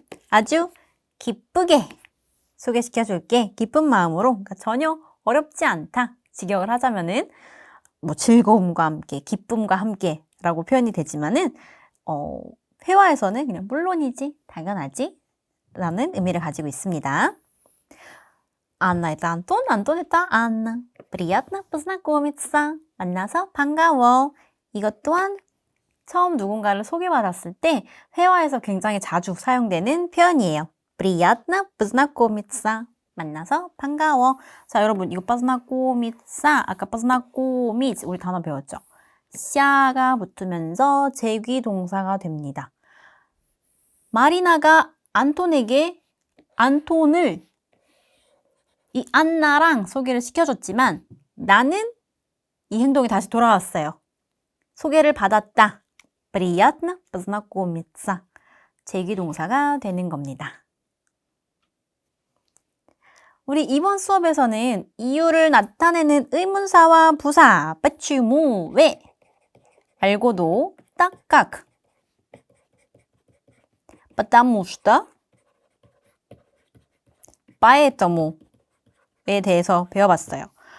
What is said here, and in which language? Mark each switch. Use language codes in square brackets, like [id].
[ko] 아주 기쁘게 소개시켜줄게. 기쁜 마음으로. 그러니까 전혀 어렵지 않다. 직역을 하자면은 뭐 즐거움과 함께, 기쁨과 함께 라고 표현이 되지만은 회화에서는 그냥 물론이지, 당연하지 라는 의미를 가지고 있습니다. [ru] Анна, это Антон, Антон, это Анна. Приятно познакомиться. [ko] 만나서 반가워. 이것 또한 처음 누군가를 소개받았을 때 회화에서 굉장히 자주 사용되는 표현이에요. [ru] Приятно познакомиться. [ko] 만나서 반가워. 자, 여러분 이거 познакомиться, 아까 познакомить 우리 단어 배웠죠? 샤가 붙으면서 제귀 동사가 됩니다. 마리나가 안톤에게 안톤을 이 안나랑 소개를 시켜줬지만 나는 이 행동이 다시 돌아왔어요. 소개를 받았다. [ru] Приятно познакомиться. [ko] 제귀 동사가 되는 겁니다. 우리 이번 수업에서는 이유를 나타내는 의문사와 부사, почему, 왜 말고도 [ru] так как, потому что, поэтому [ko] 에 대해서 배워봤어요.